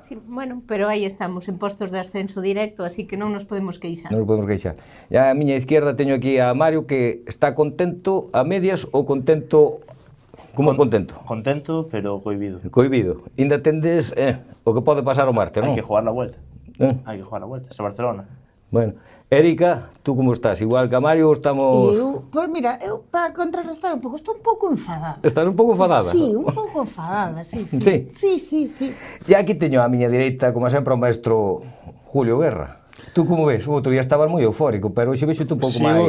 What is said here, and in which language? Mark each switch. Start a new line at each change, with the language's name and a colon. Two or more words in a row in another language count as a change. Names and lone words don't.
Galician: Sí, bueno, pero aí estamos, en postos de ascenso directo, así que non nos podemos queixar. Non nos podemos queixar. E a miña izquierda teño aquí a Mario, que está contento a medias ou contento... Como contento? Contento, pero cohibido. Cohibido. Ainda tendes o que pode pasar o martes, non? Hai que
Spanish: jugar la vuelta.
Galician: Hai que
Spanish: jugar la vuelta, es Barcelona. Bueno, Erika, tú como estás?
Galician: Igual que a Mario, estamos... Pois mira, eu para contrarrestar un pouco, estou un pouco enfadada. Estás un pouco enfadada? Sí, un pouco enfadada, sí. Sí? Sí. E aquí teño a miña direita, como sempre, o maestro Julio Guerra. Tú como ves? O outro día estabas moi eufórico, pero hoxe vexo tú un pouco máis...